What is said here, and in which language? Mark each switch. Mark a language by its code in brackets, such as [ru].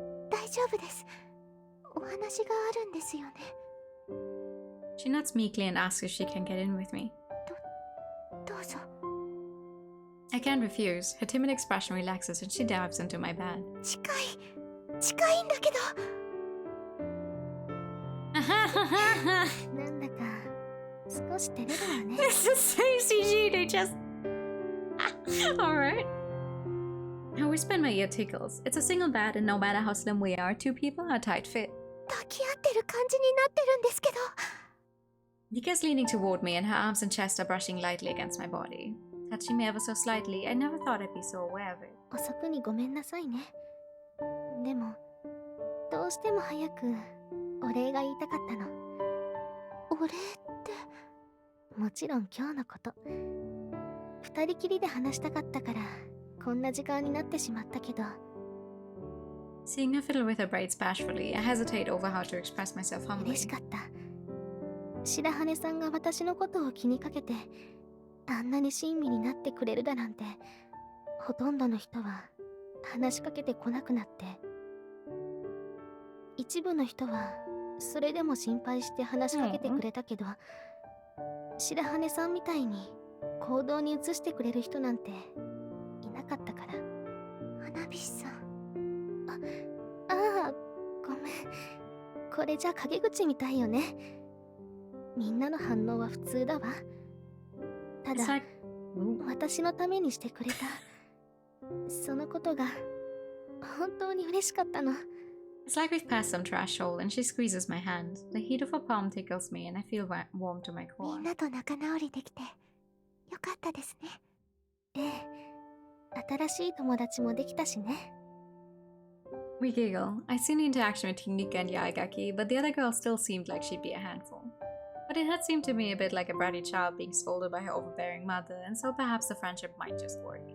[ja] 大丈夫です。お話があるんですよね。 [en] She nods meekly and asks if she can get in with me. [ja] どうぞ。 [en] I can't refuse. Her timid expression relaxes and she dives into my bed. [ja] 近いんだけど。なんだか少し照れるわね。 [en] It's the same CG, they just... Alright. How we spend my ear tickles. It's a single bed, and no matter how slim we are, two people are a tight fit. [ja] 抱き合ってる感じになってるんですけど。 [en] Nika's leaning toward me, and her arms and chest are brushing lightly against my body. Touching me ever so slightly, I never thought I'd be so aware of it. [ja] 遅くにごめんなさいね。でも、どうしても早くお礼が言いたかったの。お礼って、もちろん今日のこと。二人きりで話したかったから、こんな時間になってしまったけど。 Seeing her fiddle with her braids bashfully, I hesitate over how to express myself humbly. 嬉しかった。白羽さんが私のことを気にかけて、あんなに親身になってくれるだなんて、ほとんどの人は話しかけてこなくなって、一部の人はそれでも心配して話しかけてくれたけど、白羽さんみたいに行動に移してくれる人なんていなかったから。花火師さん。ああ、ごめん。これじゃ陰口みたいよね。みんなの反応は普通だわ。ただ、私のためにしてくれた。そのことが本当に嬉しかったの。 [en] It's like we've passed some threshold, and she squeezes my hand. The heat of her palm tickles me, and I feel warm to my [ja] み [en] core. [ja] んなと仲直りできてよかったですね。ええ、新しい友達もできたしね。 [en] We giggle. I see the interaction between Nika and Yaigaki, but the other girl still seemed like she'd be a handful. But it had seemed to me a bit like a bratty child being scolded by her overbearing mother, and so perhaps the friendship might just work.